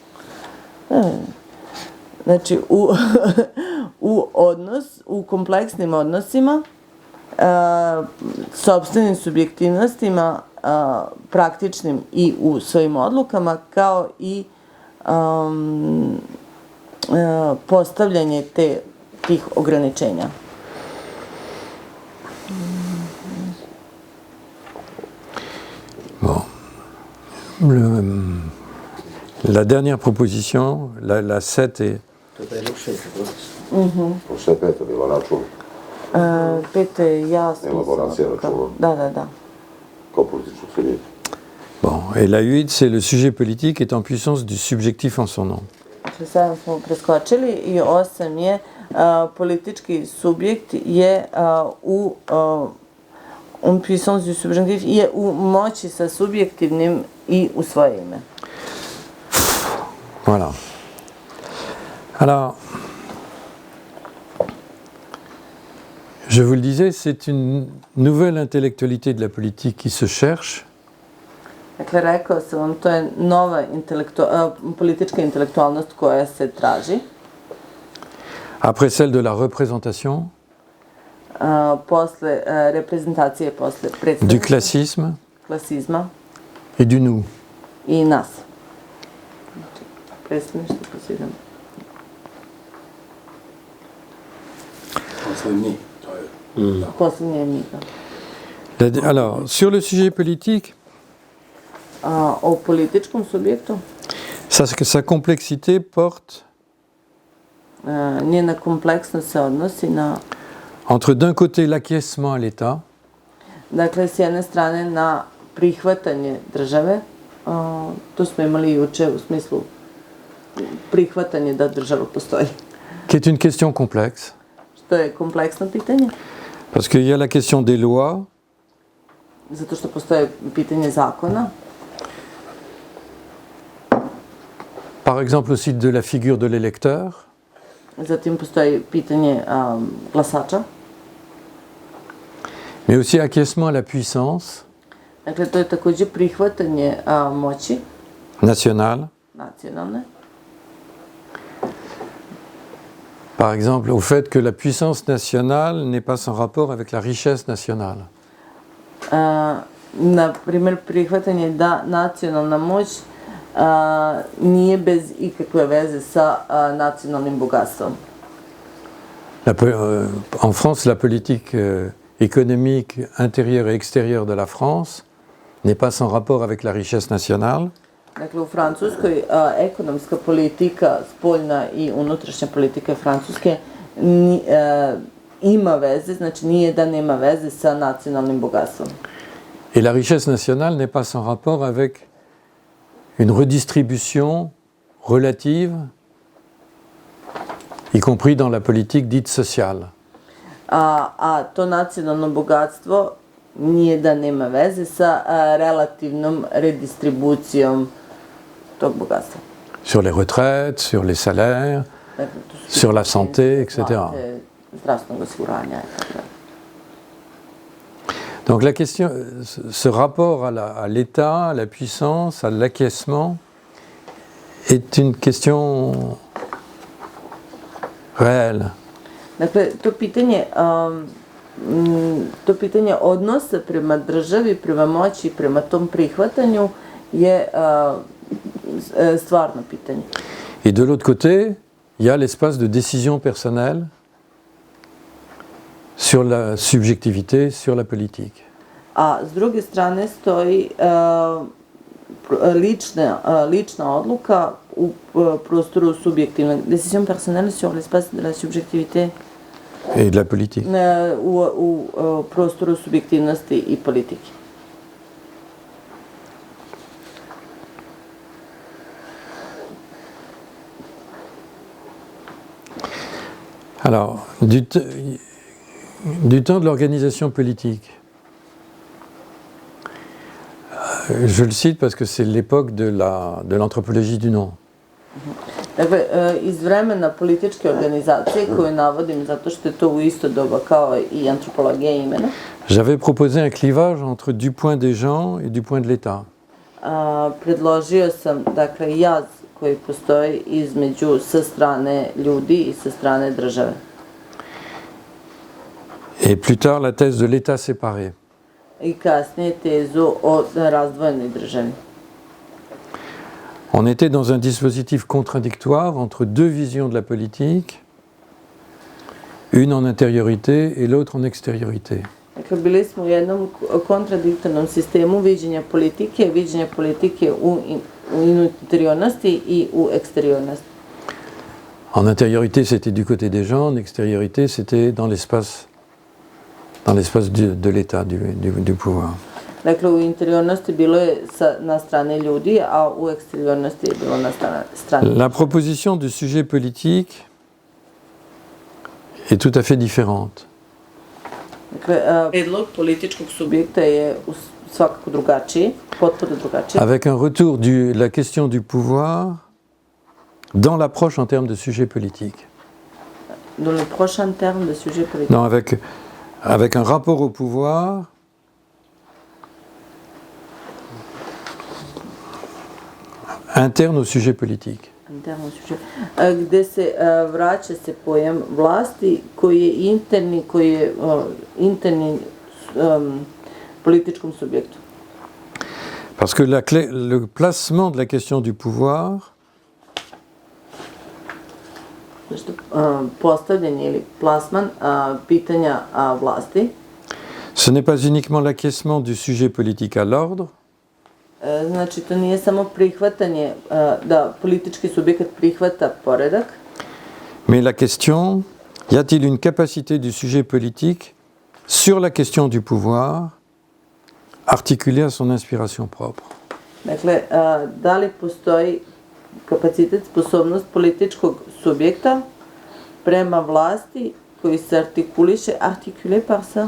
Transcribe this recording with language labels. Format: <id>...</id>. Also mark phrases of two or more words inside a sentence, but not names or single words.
<sr>Znači, u kompleksnim odnosima, sopstvenim subjektivnostima, praktičnim i u svojim odlukama, kao i postavljanje tih ograničenja.</sr> <fr>Bon. La dernière proposition, la 7 est...</fr> <sr>Prošle 5 je bilo račun. 5 je jasno. Elaboracija računa. Da. Kao političkog subjekta.</sr> <fr>Bon, et la 8, c'est le sujet politique est en puissance du subjectif en son nom.</fr> <sr>7 smo preskočili i 8 je politički subjekt je u</sr> <fr>puissance du subjectif,</fr> <sr>je u moći sa subjektivnim i u svoje ime.</sr> <fr>Voilà. Alors, je vous le disais, c'est une nouvelle intellectualité de la politique qui se cherche.</fr> <sr>Dakle, rekao sam vam, to je nova politička intelektualnost koja se traži.</sr> <fr>Après celle de la représentation,</fr> <sr>Posle reprezentacije, posle</sr> <fr>du</fr> <sr>predstavnika,</sr> <fr>classisme</fr> <sr>klasizma</sr> <fr>et du nous.</fr> <sr>i nas. Znači, predstavništvo, klasizam. Poslednje je mi.</sr> <fr>Alors, sur le sujet politique,</fr> <sr>O političkom subjektu,</sr> <fr>sa complexité porte</fr> <sr>njena kompleksnost se odnosi na,</sr> <fr>entre d'un côté l'acquiescement à l'État,</fr> <sr>dakle, s jedne strane na prihvatanje države, to smo imali juče u smislu prihvatanje da država postoji,</sr> <fr>qui est une question complexe,</fr> <sr>što je kompleksno pitanje,</sr> <fr>parce qu'il y a la question des lois,</fr> <sr>zato što postoje pitanje zakona,</sr> <fr>par exemple aussi de la figure de l'électeur,</fr> <sr>zatim postoji pitanje glasača,</sr> <fr>mais aussi acquiescement à la puissance</fr> <sr>dakle, to je takođe prihvatanje moći</sr> <fr>nationale,</fr> <sr>nacionalne,</sr> <fr>par exemple au fait que la puissance nationale n'est pas sans rapport avec la richesse nationale.</fr> <sr>Na primjer, prihvatanje da nacionalna moć nije bez ikakve veze sa nacionalnim bogatstvom.</sr> <fr>En France, la politique économique intérieure et extérieure de la France n'est pas sans rapport avec la richesse nationale.</fr> <sr>Dakle, u Francuskoj ekonomska politika, spoljna i unutrašnja politika Francuske ima veze, znači nije da nema veze sa nacionalnim bogatstvom.</sr> <fr>Et la richesse nationale n'est pas sans rapport avec une redistribution relative, y compris dans la politique dite sociale.</fr> <sr>A to nacionalno bogatstvo nije da nema veze sa relativnom redistribucijom tog bogatstva.</sr> <fr>Sur les retraites, sur les salaires,</fr> <sr>Dakle,</sr> <fr>sur la santé, etc.</fr> <sr>plate, zdravstvenog osiguranja, itd.</sr> <fr>Donc la question, ce rapport à l'État, à la puissance, à l'acquiescement, est une question réelle.</fr> <sr>Dakle, to pitanje odnosa prema državi, prema moći, prema tom prihvatanju je stvarno pitanje.</sr> <fr>Et de l'autre côté, il y a l'espace de décision personnelle sur la subjectivité, sur la politique.</fr> <sr>A s druge strane stoji lična odluka u prostoru subjektivne.</sr> <fr>Décision personnelle sur l'espace de la subjectivité. Et de la politique.</fr> <sr>U prostoru subjektivnosti i politike.</sr> <fr>Alors, du temps de l'organisation politique, je le cite parce que c'est l'époque de l'anthropologie du nom.</fr> <sr>Dakle, iz vremena političke organizacije koju navodim zato što je to u isto doba kao i antropologija imena.</sr> <fr>J'avais proposé un clivage entre du point des gens et du point de l'État.</fr> <sr>Predložio sam, dakle, jaz koji postoji između sa strane ljudi i sa strane države.</sr> <fr>Et plus tard, la thèse de l'État séparé.</fr> <sr>I kasnije tezu o razdvojenoj državi.</sr> <fr>On était dans un dispositif contradictoire entre deux visions de la politique, une en intériorité et l'autre en extériorité.</fr> <sr>Dakle, bili smo u jednom kontradiktornom sistemu viđenja politike u interiornosti i u eksteriornosti.</sr> <fr>En intériorité, c'était du côté des gens, en extériorité, c'était dans l'espace de l'État, du pouvoir.</fr> <sr>Dakle, u interiornosti bilo je na strane ljudi, a u eksteriornosti je bilo na strane.</sr> <fr>La proposition du sujet politique est tout à fait différente.</fr> <sr>Dakle, predlog političkog subjekta je svakako drugačiji, potpuno drugačiji.</sr> <fr>Avec un retour de la question du pouvoir dans l'approche en termes de sujet politique. Dans le prochain terme de sujet politique. Non, avec un rapport au pouvoir interne au sujet politique.</fr> <sr>Interno sujet. Gde se vraća se pojam vlasti koji je interni političkom subjektu.</sr> <fr>Parce que le placement de la question du pouvoir</fr> <sr>Postavljanje ili plasman pitanja vlasti.</sr> <fr>ce n'est pas uniquement l'acquiescement du sujet politique à l'ordre,</fr> <sr>Znači, to nije samo prihvatanje, da politički subjekat prihvata poredak,</sr> <fr>mais la question, y a-t-il une capacité du sujet politique sur la question du pouvoir articulée à son inspiration propre?</fr> <sr>dakle, da li postoji kapacitet, sposobnost političkog subjekta prema vlasti koji se artikule</sr> <fr>par ça,</fr>